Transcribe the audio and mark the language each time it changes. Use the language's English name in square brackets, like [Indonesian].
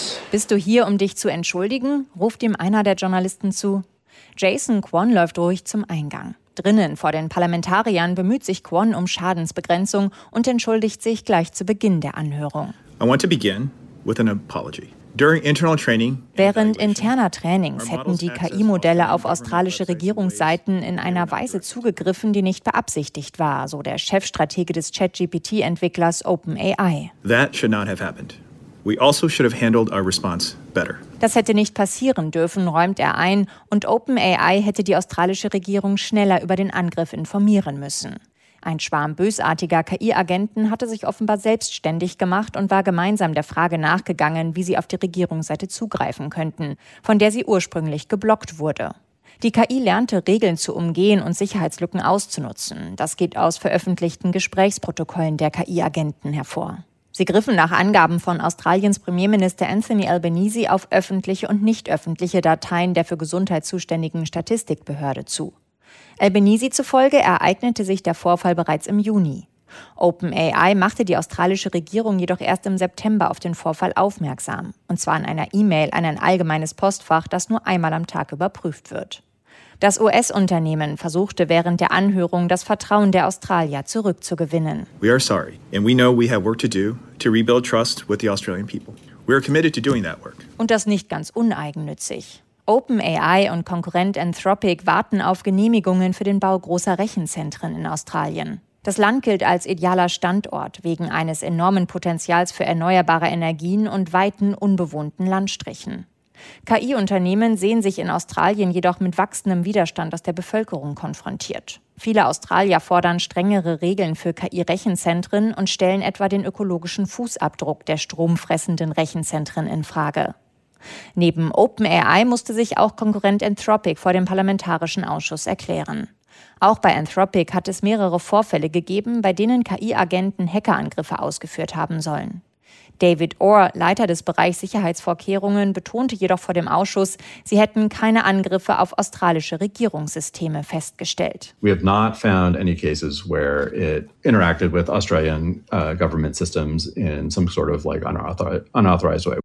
[German] Bist du hier, um dich zu entschuldigen? Ruft ihm einer der Journalisten zu. Jason Kwon läuft ruhig zum Eingang. Drinnen vor den Parlamentariern bemüht sich Kwon um Schadensbegrenzung und entschuldigt sich gleich zu Beginn der Anhörung. [English] I want to begin with an apology. [German] Während interner Trainings hätten die KI-Modelle auf australische Regierungsseiten in einer Weise zugegriffen, die nicht beabsichtigt war, so der Chefstratege des ChatGPT-Entwicklers OpenAI. [English] That should not have happened. We also should have handled our response better. [German] Das hätte nicht passieren dürfen, räumt er ein, und OpenAI hätte die australische Regierung schneller über den Angriff informieren müssen. Ein Schwarm bösartiger KI-Agenten hatte sich offenbar selbstständig gemacht und war gemeinsam der Frage nachgegangen, wie sie auf die Regierungsseite zugreifen könnten, von der sie ursprünglich geblockt wurde. Die KI lernte, Regeln zu umgehen und Sicherheitslücken auszunutzen. Das geht aus veröffentlichten Gesprächsprotokollen der KI-Agenten hervor. Sie griffen nach Angaben von Australiens Premierminister Anthony Albanese auf öffentliche und nicht öffentliche Dateien der für Gesundheit zuständigen Statistikbehörde zu. Albanese zufolge ereignete sich der Vorfall bereits im Juni. OpenAI machte die australische Regierung jedoch erst im September auf den Vorfall aufmerksam. Und zwar in einer E-Mail an ein allgemeines Postfach, das nur einmal am Tag überprüft wird. Das US-Unternehmen versuchte während der Anhörung, das Vertrauen der Australier zurückzugewinnen. [English] We are sorry and we know we have work to do to rebuild trust with the Australian people. We are committed to doing that work. [German] Und das nicht ganz uneigennützig. OpenAI und Konkurrent Anthropic warten auf Genehmigungen für den Bau großer Rechenzentren in Australien. Das Land gilt als idealer Standort wegen eines enormen Potenzials für erneuerbare Energien und weiten unbewohnten Landstrichen. KI-Unternehmen sehen sich in Australien jedoch mit wachsendem Widerstand aus der Bevölkerung konfrontiert. Viele Australier fordern strengere Regeln für KI-Rechenzentren und stellen etwa den ökologischen Fußabdruck der stromfressenden Rechenzentren in Frage. Neben OpenAI musste sich auch Konkurrent Anthropic vor dem Parlamentarischen Ausschuss erklären. Auch bei Anthropic hat es mehrere Vorfälle gegeben, bei denen KI-Agenten Hackerangriffe ausgeführt haben sollen. David Orr, Leiter des Bereichs Sicherheitsvorkehrungen, betonte jedoch vor dem Ausschuss, sie hätten keine Angriffe auf australische Regierungssysteme festgestellt. [English] We have not found any cases where it interacted with Australian government systems in some sort of like unauthorized way.